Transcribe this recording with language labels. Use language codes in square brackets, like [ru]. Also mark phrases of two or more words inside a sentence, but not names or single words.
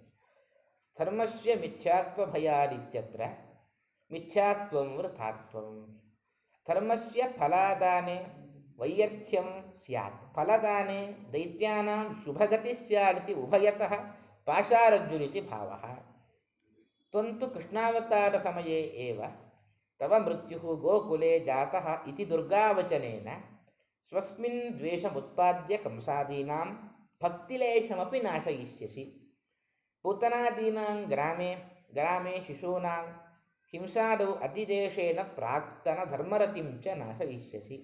[sa] ಧರ್ಮಸ್ಯ ಮಿಥ್ಯಾತ್ವ ಭಯಾದಿತ್ಯತ್ರ ಮಿಥ್ಯಾತ್ವಂ ವೃಥಾತ್ವಂ. ಧರ್ಮಸ್ಯ ಫಲಾದಾನೆ ವೈಯರ್ಥ್ಯಂ ಸ್ಯಾತ್, ಫಲದಾನೆ ದೈತ್ಯಾನಾಂ ಶುಭಗತಿ ಸ್ಯಾದಿತಿ ಉಭಯತಃ ಪಾಶಾರಜ್ಜುರಿತಿ ಭಾವಃ. ತ್ವಂತು ಕೃಷ್ಣಾವತಾರ ಸಮಯೇ ಏವ ತವ ಮೃತ್ಯು ಗೋಕುಲೆ ಜಾತಃ ಇತಿ ದುರ್ಗಾವಚನೇನ ಸ್ವಸ್ಮಿನ್ ದ್ವೇಷಮುತ್ಪಾದ್ಯ ಕಂಸಾದೀನಾಂ ಭಕ್ತಿಲೇಶಮಪಿ ನಾಶಯಿಷ್ಯಸಿ. ಪೂತನಾದೀನಾಂ ಗ್ರಾಮೇ ಗ್ರಾಮೇ ಶಿಶೂನಾಂ ಹಿಂಸಾದೌ ಅತಿದೇಶೇನ ಪ್ರಾಕ್ತನ ಧರ್ಮರತಿಂ ಚ ನಾಶಯಿಷ್ಯಸಿ.